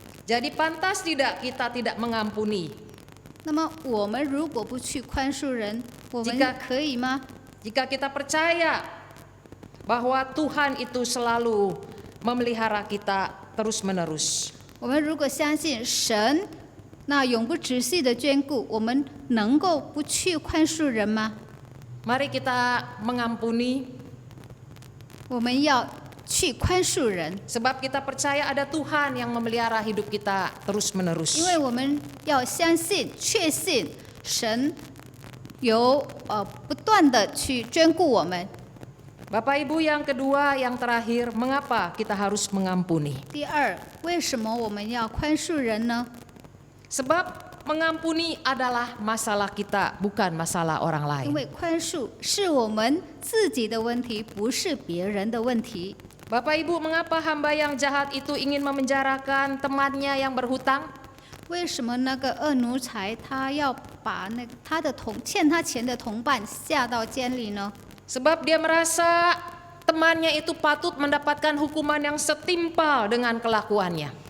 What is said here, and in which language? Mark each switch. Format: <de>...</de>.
<id>Jadi pantas tidak kita tidak mengampuni</id> <zh>那么我们如果不去宽恕人，我们</zh> <id>Jika-</id> <zh>可以吗？</zh> <id>jika kita percaya bahwa Tuhan itu selalu memelihara kita terus-menerus.</id> <zh>我们如果相信神那永不止息的眷顾，我们能够不去宽恕人吗？</zh> <id>Mari kita mengampuni</id> <zh>我们要去宽恕人，</zh> <id>sebab kita percaya ada Tuhan yang memelihara hidup kita terus-menerus.</id> <zh>因为我们要相信、确信神有不断的去眷顾我们。</zh> <id>Bapak Ibu, yang kedua, yang terakhir, mengapa kita harus mengampuni?</id> <zh>第二，为什么我们要宽恕人呢？</zh> <id>Sebab mengampuni adalah masalah kita, bukan masalah orang</id> <zh>因为宽恕是我们自己的问题，不是别人的问题。</zh> <id>Bapak Ibu, mengapa hamba yang jahat itu ingin memenjarakan temannya yang berhutang?</id> <zh>为什么那个恶奴才他要把他的欠他钱的同伴下到监里呢？</zh> <id>Sebab dia merasa temannya itu patut mendapatkan hukuman yang setimpal dengan kelakuannya.</id>